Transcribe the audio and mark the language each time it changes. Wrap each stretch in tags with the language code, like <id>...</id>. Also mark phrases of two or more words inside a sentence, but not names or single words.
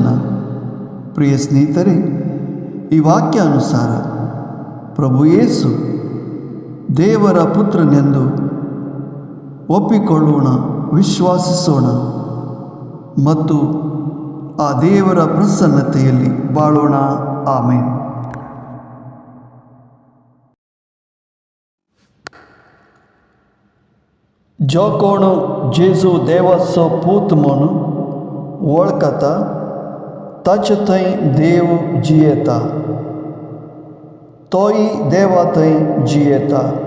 <kn>ಪ್ರಿಯ ಸ್ನೇಹಿತರೆ, ಈ ವಾಕ್ಯಾನುಸಾರ ಪ್ರಭು ಯೇಸು ದೇವರ ಪುತ್ರನೆಂದು ಒಪ್ಪಿಕೊಳ್ಳೋಣ, ವಿಶ್ವಾಸಿಸೋಣ ಮತ್ತು ಆ ದೇವರ ಪ್ರಸನ್ನತೆಯಲ್ಲಿ ಬಾಳೋಣ. ಆಮೇನ್.</kn> <kok>जो कोण जेजू देवाचो पूत म्हूण वळखता ताचे थंय देव जियेता, तोय देवा थंय जियेता.</kok>